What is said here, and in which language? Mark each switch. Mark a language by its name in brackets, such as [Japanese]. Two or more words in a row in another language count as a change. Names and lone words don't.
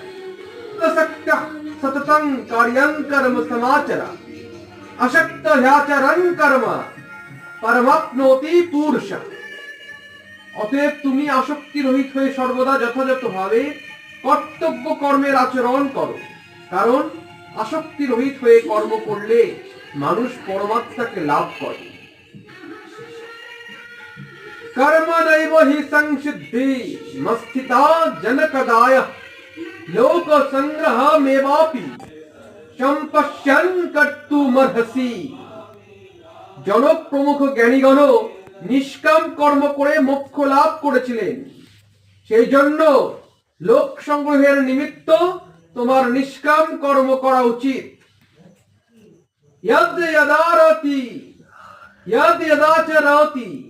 [Sanskrit] আসক্তঃ সততং কার্যং কর্ম সমাচরা আসক্ত হ্যাচরং কর্ম পরমাপ্নোতি পুরুষঃ। [Bangla] অতএব তুমি আসক্তি রহিত হয়ে সর্বদা যথাযথভাবে কর্তব্য কর্মের আচরণ করো, কারণ আসক্তি রহিত হয়ে কর্ম করলে মানুষ পরমাত্মাকে লাভ করে। [Sanskrit] कर्मणैव हि संसिद्धि मस्थिता जनकदाय लोक संग्रहमेवापि সম্পশ্যন কর্তুমর্হসি। [Bangla] জনক প্রমুখ জ্ঞানীগণ নিষ্কাম কর্ম করে মোক্ষ লাভ করেছিলেন, সেই জন্য লোক সংগ্রহের নিমিত্ত তোমার নিষ্কাম কর্ম করা উচিত। [Sanskrit] यद् यदारति यद् यदाचरति